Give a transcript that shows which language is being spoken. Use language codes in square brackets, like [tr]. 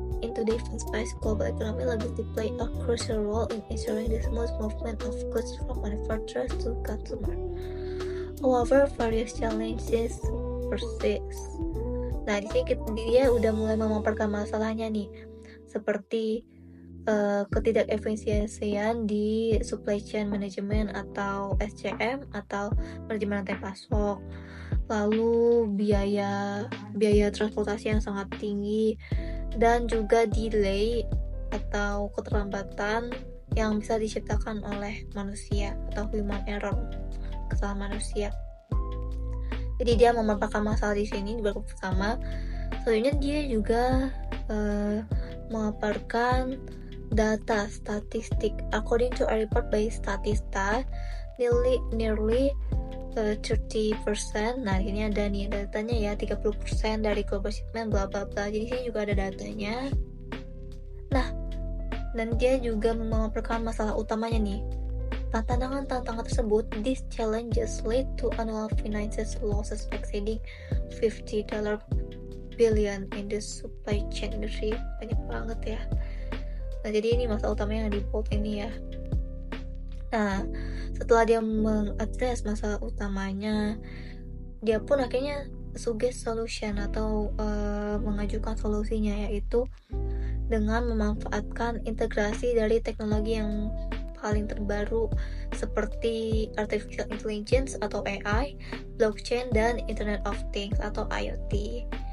[en] In today's fast-paced global economy, logistics play a crucial role in ensuring the smooth movement of goods from manufacturers to consumer. However, various challenges persist. [id] Nah, di sini dia udah mulai memaparkan masalahnya nih, seperti ketidakefisiensian di supply chain management atau SCM atau manajemen rantai pasok, lalu biaya transportasi yang sangat tinggi, dan juga delay atau keterlambatan yang bisa diciptakan oleh manusia atau human error, kesalahan manusia. Jadi dia memaparkan masalah di sini di bab pertama. Selanjutnya dia juga memaparkan data statistik. [en] According to a report by Statista, nearly 30%. [id] Nah, ini ada nih datanya ya, 30% dari global shipment bla bla bla. Jadi sini juga ada datanya. Nah, dan dia juga memaparkan masalah utamanya nih. Tantangan tersebut, [en] these challenges lead to annual financial losses exceeding $50 billion in the supply chain industry. [id] Banyak banget ya. Nah, jadi ini masalah utamanya yang di bold ini ya. Nah, setelah dia mengadres masalah utamanya, dia pun akhirnya [en] suggest solution [id] atau mengajukan solusinya, yaitu dengan memanfaatkan integrasi dari teknologi yang paling terbaru seperti Artificial Intelligence atau AI, blockchain, dan Internet of Things atau IoT.